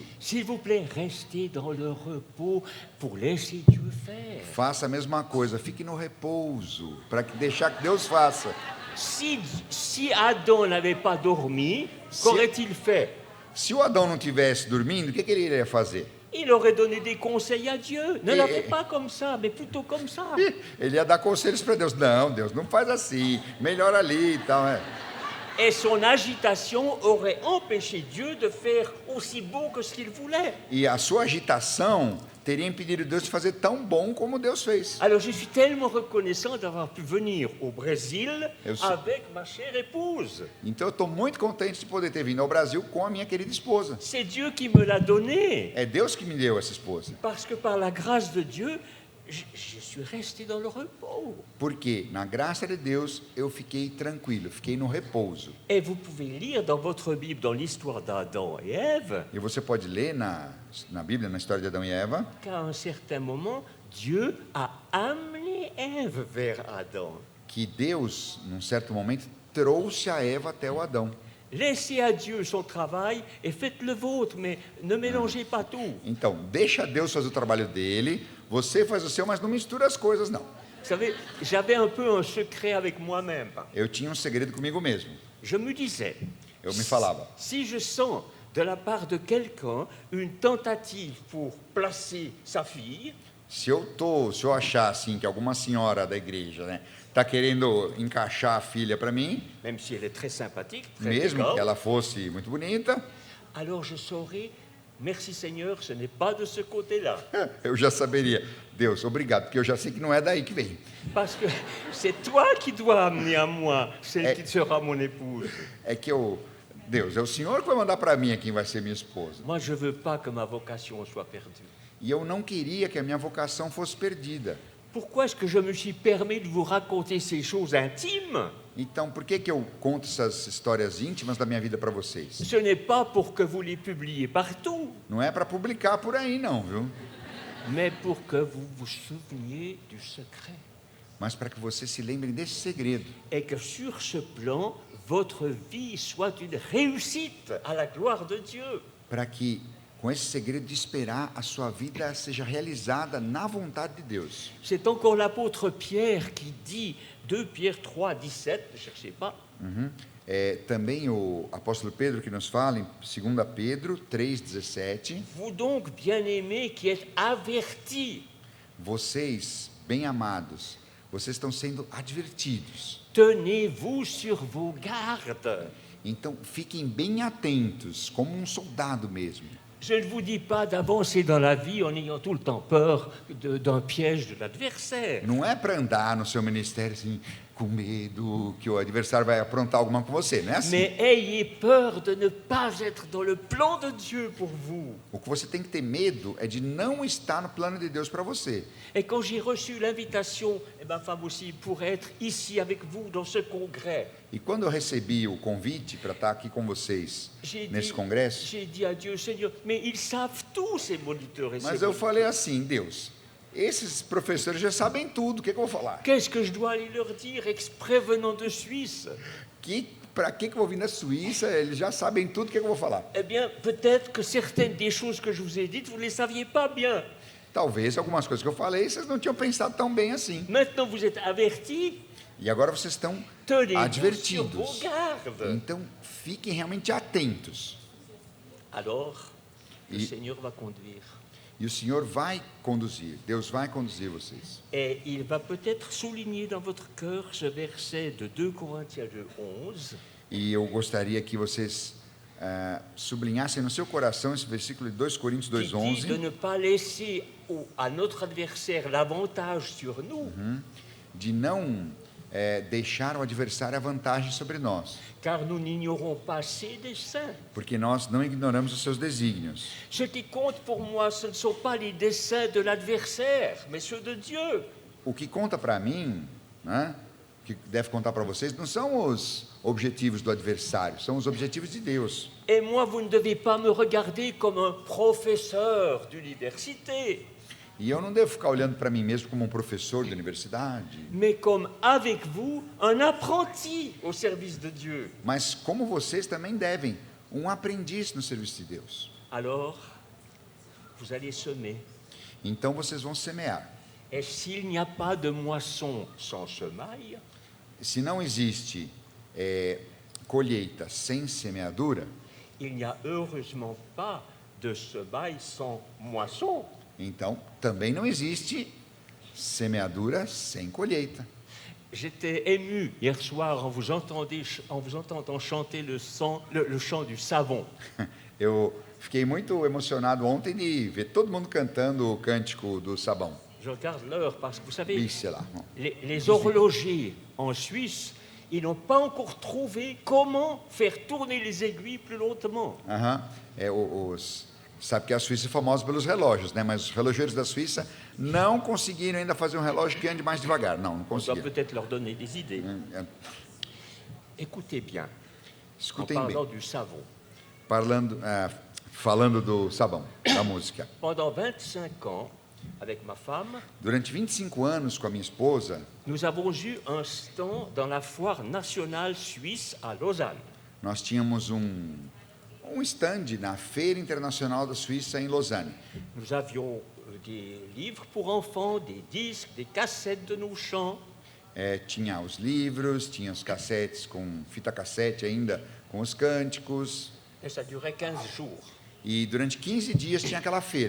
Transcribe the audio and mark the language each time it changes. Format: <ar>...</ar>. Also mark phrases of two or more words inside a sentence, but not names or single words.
<fr>S'il vous plaît, restez dans le repos pour laisser Dieu faire.</fr> <pt>Faça a mesma coisa, fique no repouso, para deixar que Deus faça.</pt> <fr>Si Adam n'avait pas dormi, qu'aurait-il fait?</fr> <pt>Se o Adão não estivesse dormindo, o que ele iria fazer?</pt> <fr>Il aurait donné des conseils à Dieu. Ne la fais pas comme ça, mais plutôt comme ça.</fr> <pt>Ele ia dar conselhos para Deus. Não, Deus, não faz assim, melhor ali e tal.</pt> <fr>Et son agitation aurait empêché Dieu de faire aussi beau que ce qu'il voulait.</fr> <pt>E a sua agitação teria impedido Deus de fazer tão bom como Deus fez.</pt> <fr>Alors je suis tellement reconnaissant d'avoir pu venir au Brésil</fr> <pt>Eu sou-</pt> <fr>avec ma chère épouse.</fr> <pt>Então eu estou muito contente de poder ter vindo ao Brasil com a minha querida esposa.</pt> <fr>C'est Dieu qui me l'a donné.</fr> <pt>É Deus que me deu essa esposa.</pt> <fr>Parce que par la grâce de Dieu, je suis resté dans le repos.</fr> <pt>Porque, na graça de Deus, eu fiquei tranquilo, fiquei no repouso.</pt> <fr>Et vous pouvez lire dans votre Bible, dans l'histoire d'Adam et Ève,</fr> <pt>E você pode ler na Bíblia, na história de Adão e Eva,</pt> <fr>qu'à un certain moment, Dieu a amené Ève vers Adam.</fr> <pt>que Deus, num certo momento, trouxe a Eva até o Adão.</pt> <fr>Laissez à Dieu son travail et faites le vôtre, mais ne mélangez pas tout.</fr> <pt>Então, deixa Deus fazer o trabalho dele, você faz o seu, mas não mistura as coisas, não.</pt> <fr>Vous savez, j'avais un peu un secret avec moi-même.</fr> <pt>Eu tinha um segredo comigo mesmo.</pt> <fr>Je me disais,</fr> <pt>Eu me falava,</pt> <fr>si je sens de la part de quelqu'un une tentative pour placer sa fille,</fr> <pt>se eu achar assim que alguma senhora da igreja, né, tá querendo encaixar a filha para mim,</pt> <fr>même si elle est très sympathique, très</fr> <pt>mesmo que</pt> <fr>élégante,</fr> <pt>ela fosse muito bonita,</pt> <fr>alors je saurais, merci Seigneur, ce n'est pas de ce côté-là.</fr> <pt>eu já saberia, Deus, obrigado, porque eu já sei que não é daí que vem.</pt> <fr>Parce que c'est toi qui dois amener à moi celle qui sera mon épouse.</fr> <pt>É que Deus, é o Senhor que vai mandar para mim quem vai ser minha esposa.</pt> <fr>Moi, je ne veux pas que ma vocation soit perdue.</fr> <pt>E eu não queria que a minha vocação fosse perdida.</pt> <fr>Pourquoi est-ce que je me suis permis de vous raconter ces choses intimes?</fr> <pt>Então, por que eu conto essas histórias íntimas da minha vida para vocês?</pt> <fr>Ce n'est pas pour que vous les publiez partout,</fr> <pt>Não é para publicar por aí, não, viu?</pt> <fr>mais pour que vous vous souveniez du secret.</fr> <pt>Mas para que vocês se lembrem desse segredo.</pt> <fr>Et que sur ce plan, votre vie soit une réussite à la gloire de Dieu.</fr> <pt>Para que, com esse segredo de esperar, a sua vida seja realizada na vontade de Deus.</pt> <fr>C'est encore l'apôtre Pierre qui dit, 2 Pierre 3, 17, ne cherchez pas,</fr> <pt>É também o apóstolo Pedro que nos fala em 2 Pedro 3,17.</pt> <fr>vous donc, bien-aimés, qui êtes avertis,</fr> <pt>Vocês, bem-amados, vocês estão sendo advertidos.</pt> <fr>tenez-vous sur vos gardes.</fr> <pt>Então, fiquem bem atentos, como um soldado mesmo.</pt> <fr>Je ne vous dis pas d'avancer dans la vie en ayant tout le temps peur d'un piège de l'adversaire.</fr> <pt>Não é para andar no seu ministério assim, com medo que o adversário vai aprontar alguma com você, não é assim.</pt> <fr>Mais ayez peur de ne pas être dans le plan de Dieu pour vous.</fr> <pt>O que você tem que ter medo é de não estar no plano de Deus para você.</pt> <fr>Et quand j'ai reçu l'invitation, et ma femme aussi, pour être ici avec vous dans ce congrès,</fr> <pt>E quando eu recebi o convite para estar aqui com vocês nesse congresso,</pt> <fr>j'ai dit à Dieu, Seigneur, mais ils savent tous ces moniteurs et ces</fr> <pt>mas eu</pt> <fr>moniteurs.</fr> <pt>falei assim, Deus, esses professores já sabem tudo, o que eu vou falar?</pt> <fr>Qu'est-ce que je dois aller leur dire, exprès venant de Suisse?</fr> <pt>Para que eu vou vir na Suíça? Eles já sabem tudo, o que eu vou falar?</pt> <fr>Eh bien, peut-être que certaines des choses que je vous ai dites, vous ne les saviez pas bien.</fr> <pt>Talvez algumas coisas que eu falei, vocês não tinham pensado tão bem assim.</pt> <fr>Maintenant, vous êtes avertis,</fr> <pt>E agora vocês estão</pt> <fr>tenez-vous sur</fr> <pt>advertidos.</pt> <fr>vos gardes.</fr> <pt>Então, fiquem realmente atentos.</pt> <fr>Alors, le Et- Seigneur va conduire.</fr> <pt>E o Senhor vai conduzir, Deus vai conduzir vocês.</pt> <fr>Et il va peut-être souligner dans votre cœur ce verset de 2 Corinthiens 2, 11.</fr> <pt>E eu gostaria que vocês sublinhassem no seu coração esse versículo de 2 Coríntios</pt> <fr>Qui dit de</fr> <pt>2,11,</pt> <fr>ne pas laisser à notre adversaire l'avantage sur nous,</fr> <pt>de não deixar o adversário a vantagem sobre nós,</pt> <fr>car nous n'ignorons pas ses desseins.</fr> <pt>porque nós não ignoramos os seus desígnios.</pt> <fr>Ce qui compte pour moi, ce ne sont pas les desseins de l'adversaire, mais ceux de Dieu.</fr> <pt>O que conta para mim, né, que deve contar para vocês, não são os objetivos do adversário, são os objetivos de Deus.</pt> <fr>Et moi, vous ne devez pas me regarder comme un professeur d'université,</fr> <pt>E eu não devo ficar olhando para mim mesmo como um professor de universidade,</pt> <fr>mais comme avec vous, un apprenti au service de Dieu.</fr> <pt>mas como vocês também devem, um aprendiz no serviço de Deus.</pt> <fr>Alors, vous allez semer.</fr> <pt>Então vocês vão semear.</pt> <fr>Et s'il n'y a pas de moisson sans semaille,</fr> <pt>Se não existe colheita sem semeadura,</pt> <fr>il n'y a heureusement pas de semaille sans moisson.</fr> <pt>então também não existe semeadura sem colheita.</pt> <fr>J'étais ému hier soir en vous entendant chanter le chant du savon.</fr> <pt>Eu fiquei muito emocionado ontem de ver todo mundo cantando o cântico do sabão.</pt> <fr>Je regarde l'heure parce que vous savez, Oui, c'est là. les horlogers en Suisse, ils n'ont pas encore trouvé comment faire tourner les aiguilles plus lentement. Aham.</fr> <pt>Sabe que a Suíça é famosa pelos relógios, né? Mas os relogeiros da Suíça não conseguiram ainda fazer um relógio que ande mais devagar. Não</pt> <fr>On doit</fr> <pt>conseguiram.</pt> <fr>peut-être leur donner des idées. Écoutez bien, en</fr> <pt>Escutem</pt> <fr>parlant</fr> <pt>bem.</pt> <fr>du savon.</fr> <pt>Falando do sabão, da música.</pt> <fr>Pendant 25 ans, avec ma femme,</fr> <pt>Durante 25 anos com a minha esposa,</pt> <fr>nous avons eu un stand dans la foire nationale suisse à Lausanne.</fr> <pt>nós tínhamos um stand na Feira Internacional da Suíça em Lausanne.</pt> <fr>Nous avions des livres pour enfants, des disques, des cassettes de nos chants.</fr> <pt>Tinha os livros, tinha os cassetes com fita cassete ainda, com os cânticos.</pt> <fr>Et ça durait 15 jours.</fr> <pt>E durante 15 dias tinha aquela feira.</pt>